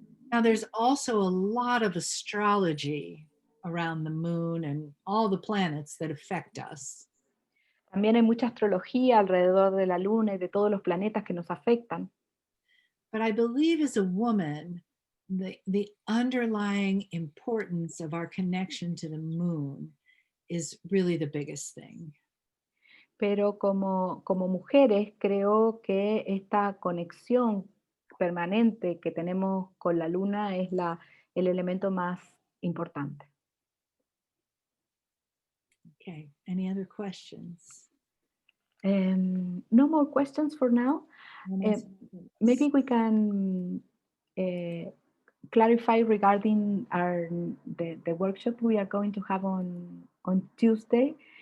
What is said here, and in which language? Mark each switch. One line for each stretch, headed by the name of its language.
English: Now, there's also a lot of astrology around the moon and all the planets that affect us.
Spanish: También hay mucha astrología alrededor de la luna y de todos los planetas que nos afectan.
English: But I believe as a woman, the underlying importance of our connection to the moon is really the biggest thing.
Spanish: Pero como mujeres creo que esta conexión permanente que tenemos con la luna es el elemento más importante.
English: Okay, any other questions? No more questions for now. Maybe we can clarify regarding the workshop we are going to have on Tuesday.